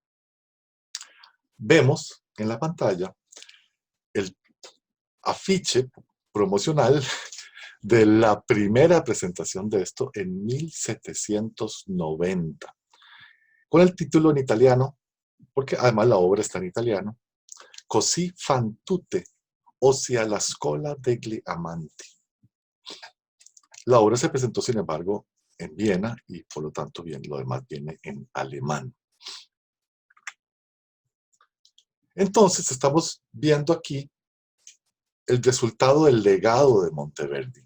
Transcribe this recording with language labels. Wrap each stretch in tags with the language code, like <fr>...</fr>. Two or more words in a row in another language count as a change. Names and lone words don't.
<es>Vemos en la pantalla el afiche promocional de la primera presentación de esto en 1790, con el título en italiano, porque además la obra está en italiano, Così fan tutte, ossia la scuola degli amanti. La obra se presentó, sin embargo, en Viena y por lo tanto bien, lo demás viene en alemán. Entonces estamos viendo aquí el resultado del legado de Monteverdi.</es>